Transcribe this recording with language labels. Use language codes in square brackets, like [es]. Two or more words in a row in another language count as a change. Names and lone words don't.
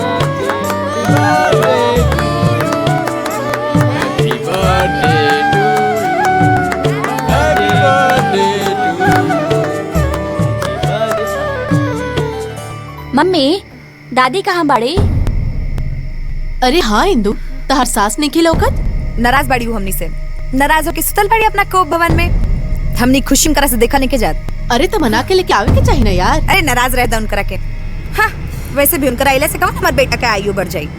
[en] birthday, happy birthday to you, happy birthday to you. [bho] मम्मी, दादी कहाँ बाड़ी? अरे हाँ इंदु, तहर सास नहीं खिलौकत? नाराज बाड़ी हूँ हमनी से। नाराज हो के सुतल बाड़ी अपना कोप भवन में। हमनी खुशी में करा से देखा नहीं के जात। अरे तो मना के लेके आवे के चाहिए ना यार। अरे नाराज रहता उनकरा के। हाँ, वैसे भी उनकरा आइले से कहो हमार बेटा का आयु बढ़ जाई।